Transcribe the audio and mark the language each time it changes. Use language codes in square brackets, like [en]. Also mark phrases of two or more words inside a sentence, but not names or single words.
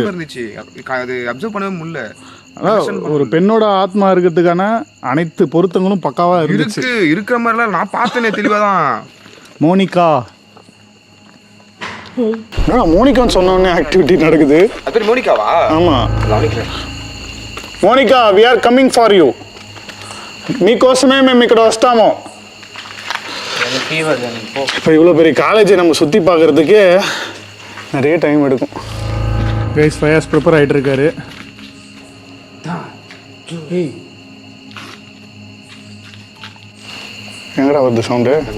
[ta] அது அப்சர்வ் பண்ணவே முடியல. ஒரு பெண்ணோட ஆத்மா இருக்கிறதுக்கான அனைத்து பொருத்தங்களும் பக்காவா இருந்துச்சு. இருக்கிற மாதிரிலாம் நான் பார்த்தேனே தெளிவாதான். மோனிகா மோனிகான்னு சொன்னோடனே ஆக்டிவிட்டி நடக்குது. அது பேர் மோனிகாவா? ஆமா, கவனிக்கிறேன். [en] Monica we are coming for you. [te] మీకోసమే మేము ఇక్కడ వస్తాము. [ta] இப்போ இவ்வளோ பெரிய காலேஜை நம்ம சுற்றி பார்க்குறதுக்கே நிறைய டைம் எடுக்கும். கைஸ் ஃபயாஸ் ப்ரிப்பேர் ஆகிட்டு இருக்காரு. எங்கடா வருது சவுண்டு?